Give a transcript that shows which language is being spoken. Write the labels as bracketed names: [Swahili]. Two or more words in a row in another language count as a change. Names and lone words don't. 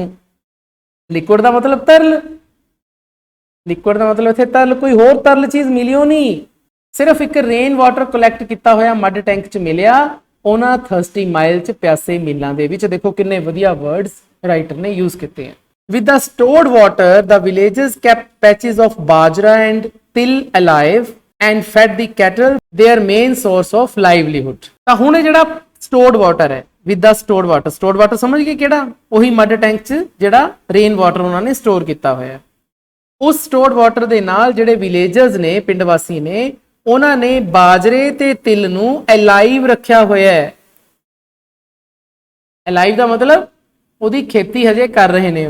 [Punjabi] ਲਿਕੁਇਡ ਦਾ ਮਤਲਬ ਤਰਲ, ਲਿਕੁਇਡ ਦਾ ਮਤਲਬ ਇੱਥੇ ਤਰਲ, ਕੋਈ ਹੋਰ ਤਰਲ ਚੀਜ਼ ਮਿਲਿਓ ਨਹੀਂ। ਸਿਰਫ ਇੱਕ [English] rain water [Punjabi] ਕਲੈਕਟ ਕੀਤਾ ਹੋਇਆ [English] mud tank [Punjabi] 'ਚ ਮਿਲਿਆ ਉਹਨਾਂ [English] thirsty mile [Punjabi] 'ਚ, ਪਿਆਸੇ ਮੀਲਾਂ ਦੇ ਵਿੱਚ। ਦੇਖੋ ਕਿੰਨੇ ਵਧੀਆ [English] words writer [Punjabi] ਨੇ ਯੂਜ਼ ਕੀਤੇ ਆ। [English] With the stored water, the villagers kept patches of bajra and til alive and fed the cattle, their main source of livelihood। [Punjabi] ਤਾਂ ਹੁਣ ਇਹ ਜਿਹੜਾ [English] stored water [Punjabi] ਹੈ, [English] with the stored water [Punjabi] ਸਮਝ ਗਏ ਕਿਹੜਾ? ਉਹੀ [English] mud tank [Punjabi] 'ਚ ਜਿਹੜਾ [English] rain water [Punjabi] ਉਹਨਾਂ ਨੇ ਸਟੋਰ ਕੀਤਾ ਹੋਇਆ। ਉਸ [English] stored water [Punjabi] ਦੇ ਨਾਲ ਜਿਹੜੇ ਵਿਲੇਜਰਸ ਨੇ, ਪਿੰਡ ਵਾਸੀ ਨੇ, ਉਹਨਾਂ ਨੇ ਬਾਜਰੇ ਤੇ ਤਿਲ ਨੂੰ ਅਲਾਈਵ ਰੱਖਿਆ ਹੋਇਆ ਹੈ। ਅਲਾਈਵ ਦਾ ਮਤਲਬ ਉਹਦੀ ਖੇਤੀ ਹਜੇ ਕਰ ਰਹੇ ਨੇ।